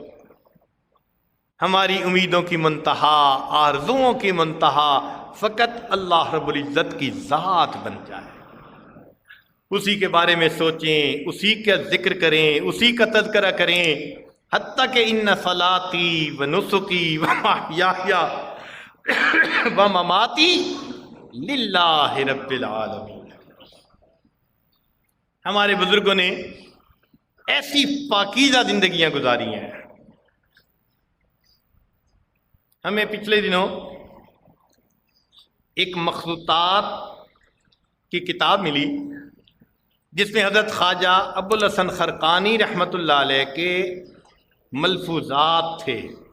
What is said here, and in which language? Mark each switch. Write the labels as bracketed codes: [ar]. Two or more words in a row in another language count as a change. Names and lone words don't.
[ur] ہماری امیدوں کی منتہا، آرزوؤں کی منتہا فقط اللہ رب العزت کی ذات بن جائے، اسی کے بارے میں سوچیں، اسی کا ذکر کریں، اسی کا تذکرہ کریں. حتیٰ کہ [ar] ان صلاتی و نسکی و محیای و مماتی للہ رب العالمین. [ur] ہمارے بزرگوں نے ایسی پاکیزہ زندگیاں گزاری ہیں. ہمیں پچھلے دنوں ایک مخطوطات کی کتاب ملی جس میں حضرت خواجہ ابوالحسن خرقانی [ar] رحمۃ اللہ علیہ [ur] کے ملفوظات تھے.